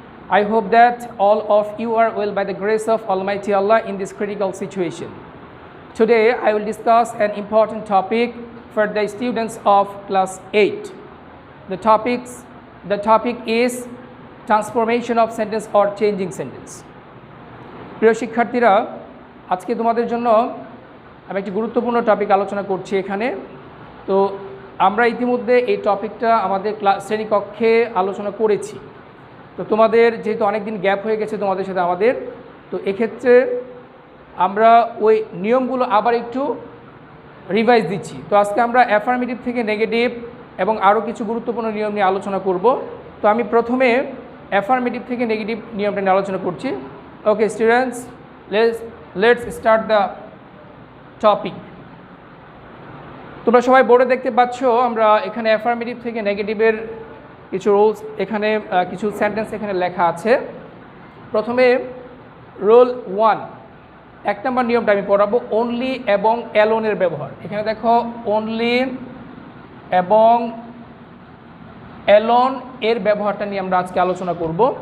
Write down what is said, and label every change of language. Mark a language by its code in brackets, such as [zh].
[en] I hope that all of you are well by the grace of Almighty Allah in this critical situation. Today, I will discuss an important topic for the students of class 8. The topic is transformation of sentence or changing sentence. [bn] প্রিয় শিক্ষার্থীরা, আজকে তোমাদের জন্য আমি একটি গুরুত্বপূর্ণ topic আলোচনা করছি এখানে। তো আমরা ইতিমধ্যে এই টপিকটা আমাদের শ্রেণীকক্ষে আলোচনা করেছি। তো তোমাদের যেহেতু অনেক দিন গ্যাপ হয়ে গেছে তোমাদের সাথে আমাদের, তো এক্ষেত্রে আমরা ওই নিয়মগুলো আবার একটু রিভাইজ দিচ্ছি। তো আজকে আমরা অ্যাফার্মেটিভ থেকে নেগেটিভ এবং আরও কিছু গুরুত্বপূর্ণ নিয়ম নিয়ে আলোচনা করব। তো আমি প্রথমে অ্যাফার্মেটিভ থেকে নেগেটিভ নিয়মটা নিয়ে আলোচনা করছি। [en] Okay students, let's start the topic. [bn] তোমরা সবাই বোর্ডে দেখতে পাচ্ছ আমরা এখানে অ্যাফার্মেটিভ থেকে নেগেটিভের কিছু রুলস, এখানে কিছু সেন্টেন্স এখানে লেখা আছে। প্রথমে রুল 1, 1 নম্বর নিয়মটা আমি পড়াবো, অনলি এবং অ্যালোনের ব্যবহার। এখানে দেখো অনলি এবং অ্যালোন এর ব্যবহারটা নিয়ে আমরা আজকে আলোচনা করব।